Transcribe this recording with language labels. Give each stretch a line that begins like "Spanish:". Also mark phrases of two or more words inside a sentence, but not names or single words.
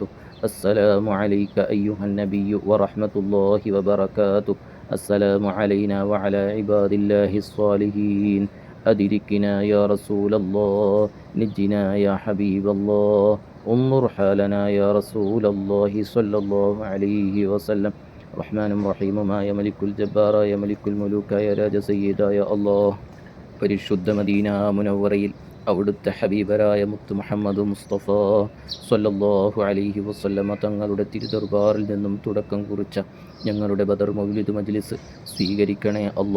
Arabic: السلام عليك أيها النبي ورحمة الله وبركاته. السلام علينا وعلى عباد الله الصالحين. أدركنا يا رسول الله. نجنا يا حبيب الله. انظر حالنا يا رسول الله صلى الله عليه وسلم.
Malayalam: റഹ്മാനും റഹീമുമായ മലിക്കുൽ ജബ്ബാറായ മലിക്കുൽ മുലൂക്കായ രാജ സയ്യിദായ അല്ലാഹ്, പരിശുദ്ധ മദീന മുനവ്വറയിൽ അവിടുത്തെ ഹബീബരായ മുത്ത് മുഹമ്മദ് മുസ്തഫ
Arabic: صلى الله عليه وسلم
Malayalam: തങ്ങളുടെ തിരുദർബാറിൽ നിന്നും തുടക്കം കുറിച്ച ഞങ്ങളുടെ ബദർ മൗലിദ് മജ്ലിസ് സ്വീകരിക്കണേ അല്ലാ.